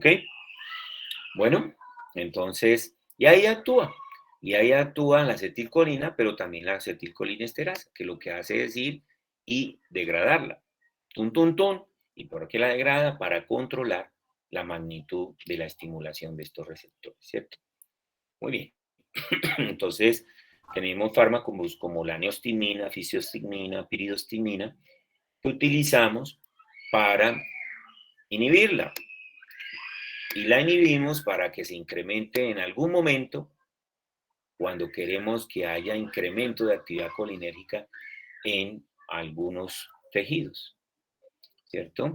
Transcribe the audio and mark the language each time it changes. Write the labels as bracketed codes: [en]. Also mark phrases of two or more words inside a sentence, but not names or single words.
[es] Bueno, entonces, y ahí actúa la acetilcolina, pero también la acetilcolinesterasa, que lo que hace es ir y degradarla. Tun, tun, tun. ¿Y por qué la degrada? Para controlar la magnitud de la estimulación de estos receptores, ¿cierto? Muy bien. Entonces, tenemos fármacos como la neostigmina, fisiostigmina, piridostigmina, que utilizamos para inhibirla. Y la inhibimos para que se incremente en algún momento, cuando queremos que haya incremento de actividad colinérgica en algunos tejidos, ¿cierto?